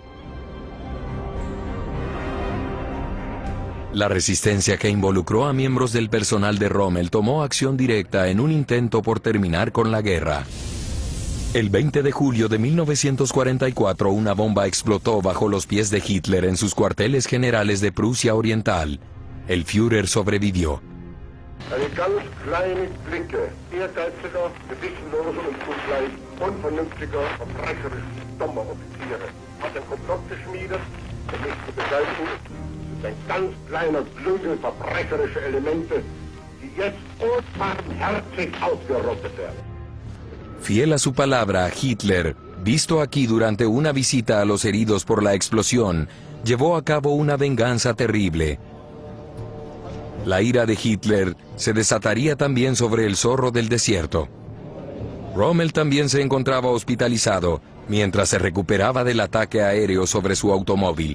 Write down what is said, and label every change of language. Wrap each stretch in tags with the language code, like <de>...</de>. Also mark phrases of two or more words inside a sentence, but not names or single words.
<es>La resistencia que involucró a miembros del personal de Rommel tomó acción directa en un intento por terminar con la guerra. El 20 de julio de 1944, una bomba explotó bajo los pies de Hitler en sus cuarteles generales de Prusia Oriental. El Führer sobrevivió.</es> <de>Ein ganz kleiner Flügel verbrecherischer Elemente, die jetzt unbarmherzig ausgerottet werden.</de> <es>Fiel a su palabra, Hitler, visto aquí durante una visita a los heridos por la explosión, llevó a cabo una venganza terrible. La ira de Hitler se desataría también sobre el zorro del desierto. Rommel también se encontraba hospitalizado mientras se recuperaba del ataque aéreo sobre su automóvil.</es>